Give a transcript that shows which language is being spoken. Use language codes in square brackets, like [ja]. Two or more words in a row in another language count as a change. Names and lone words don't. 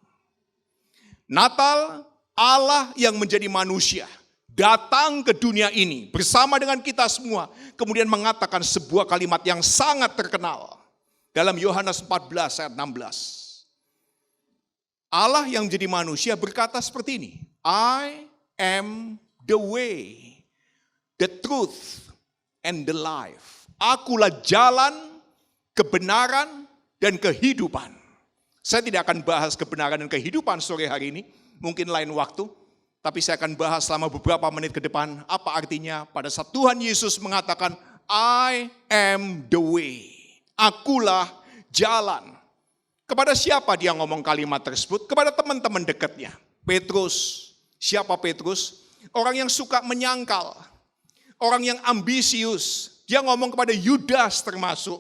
[id] Natal, Allah yang menjadi manusia, datang ke dunia ini bersama dengan kita semua, kemudian mengatakan sebuah kalimat yang sangat terkenal. Dalam Yohanes 14 ayat 16. Allah yang menjadi manusia berkata seperti ini, [en] I am the way, the truth, and the life. [id] Akulah jalan, kebenaran, dan kehidupan. Saya tidak akan bahas kebenaran dan kehidupan sore hari ini, mungkin lain waktu. Tapi saya akan bahas selama beberapa menit ke depan, apa artinya pada saat Tuhan Yesus mengatakan, [en] I am the way, [id] akulah jalan. Kepada siapa dia ngomong kalimat tersebut? Kepada teman-teman dekatnya. Petrus. Siapa Petrus? Orang yang suka menyangkal. Orang yang ambisius. Dia ngomong kepada Yudas termasuk.